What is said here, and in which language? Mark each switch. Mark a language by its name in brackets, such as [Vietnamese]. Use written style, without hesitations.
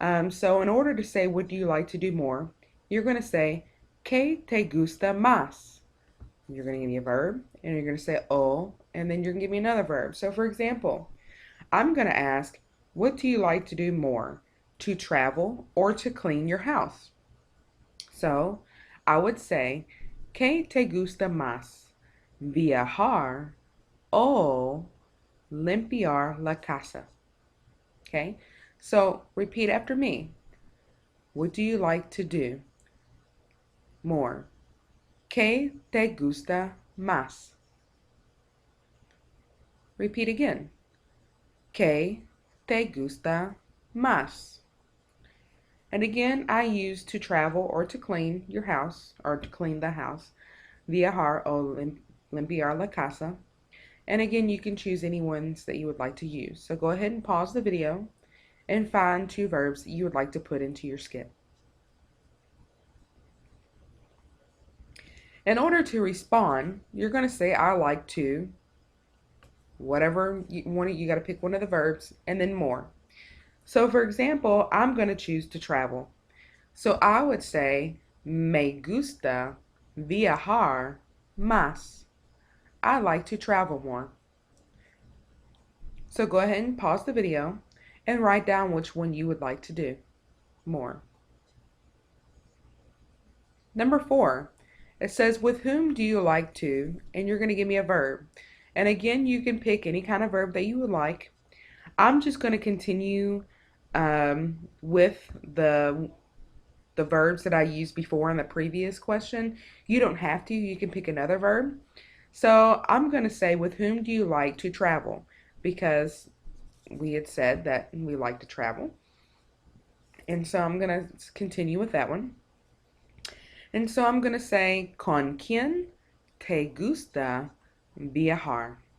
[English] So in order to say what do you like to do more, you're going to say ¿Qué te gusta más? You're going to give me a verb, and you're going to say oh, and then you're going to give me another verb. So for example, I'm going to ask, what do you like to do more? To travel or to clean your house? So I would say, ¿Qué te gusta más? [Spanish] Viajar o limpiar la casa? [English] Okay, so repeat after me. What do you like to do more? [Spanish] ¿Qué te gusta más? Repeat again. ¿Qué te gusta más? [English] And again, I use to travel or to clean your house or to clean the house. Viajar o limpiar la casa. And again, you can choose any ones that you would like to use. So go ahead and pause the video and find two verbs that you would like to put into your skit. In order to respond, you're going to say, I like to, whatever you want, you got to pick one of the verbs, and then more. So for example, I'm going to choose to travel. So I would say, me gusta viajar más. I like to travel more. So go ahead and pause the video and write down which one you would like to do more. Number 4, it says, with whom do you like to? And you're going to give me a verb. And again, you can pick any kind of verb that you would like. I'm just going to continue with the verbs that I used before in the previous question. You don't have to. You can pick another verb. So I'm going to say, with whom do you like to travel? Because we had said that we like to travel. And so I'm going to continue with that one. And so I'm going to say, ¿Con quién te gusta viajar?